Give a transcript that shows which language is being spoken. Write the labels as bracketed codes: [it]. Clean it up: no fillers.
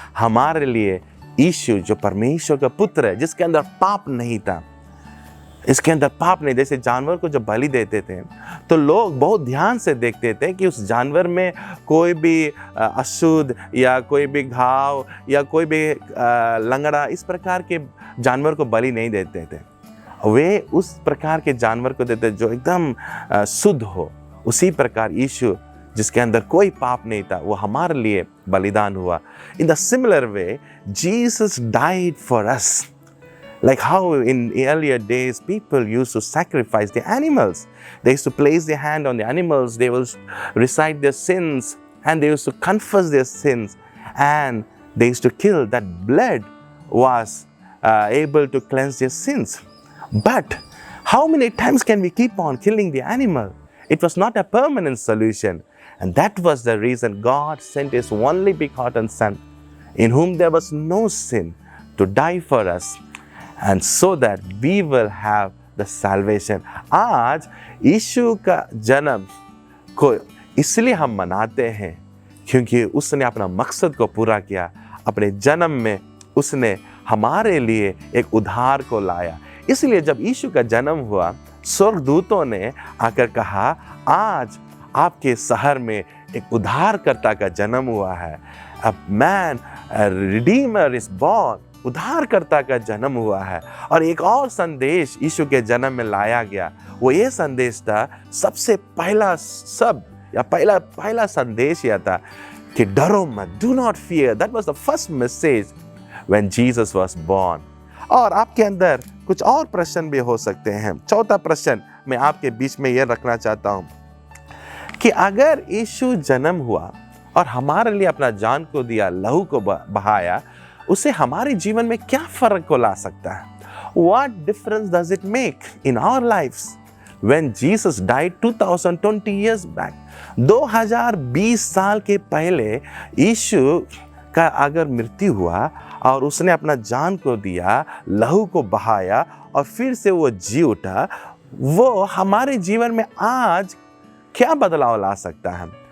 [hi] हमारे लिए यीशु जो परमेश्वर का पुत्र है, जिसके अंदर पाप नहीं था, इसके अंदर पाप नहीं, जैसे जानवर को जब बलि देते थे तो लोग बहुत ध्यान से देखते थे कि उस जानवर में कोई भी अशुद्ध या कोई भी घाव या कोई भी लंगड़ा, इस प्रकार के जानवर को बलि नहीं देते थे। वे उस प्रकार के जानवर को देते जो एकदम शुद्ध हो। उसी प्रकार यीशु, जिसके अंदर कोई पाप नहीं था, वो हमारे लिए बलिदान हुआ। [en] In the similar way Jesus died for us. Like how in earlier days people used to sacrifice the animals. They used to place their hand on the animals, they will recite their sins, and they used to confess their sins, and they used to kill. That blood was able to cleanse their sins. But how many times can we keep on killing the animal? It was not a permanent solution, and that was the reason God sent His only begotten Son, in whom there was no sin, to die for us, and so that we will have the salvation। [hi] आज यीशु का जन्म को इसलिए हम मनाते हैं क्योंकि उसने अपना मकसद को पूरा किया। अपने जन्म में उसने हमारे लिए एक उद्धार को लाया। इसलिए जब यीशु का जन्म हुआ, स्वर्गदूतों ने आकर कहा, आज आपके शहर में एक उद्धारकर्ता का जन्म हुआ है। [en] A man, a redeemer is born। [hi] उद्धारकर्ता का जन्म हुआ है। और एक और संदेश यीशु के जन्म में लाया गया। वो ये संदेश था, सबसे पहला शब्द या पहला संदेश यह था कि डरो मत, [en] do not fear। That was the first message when Jesus was born। [hi] और आपके अंदर कुछ और प्रश्न भी हो सकते हैं। चौथा प्रश्न मैं आपके बीच में ये रखना चाहता हूँ कि अगर यीशु जन्म हुआ और हमारे लिए अपना जान को दिया, लहू को बहाया, उसे हमारे जीवन में क्या फर्क को ला सकता है? [en] What difference does it make in our lives when Jesus died 2020 years back? [hi] 2020 साल के पहले यीशु का अगर मृत्यु हुआ और उसने अपना जान को दिया, लहू को बहाया और फिर से वो जी उठा, वो हमारे जीवन में आज क्या बदलाव ला सकता है?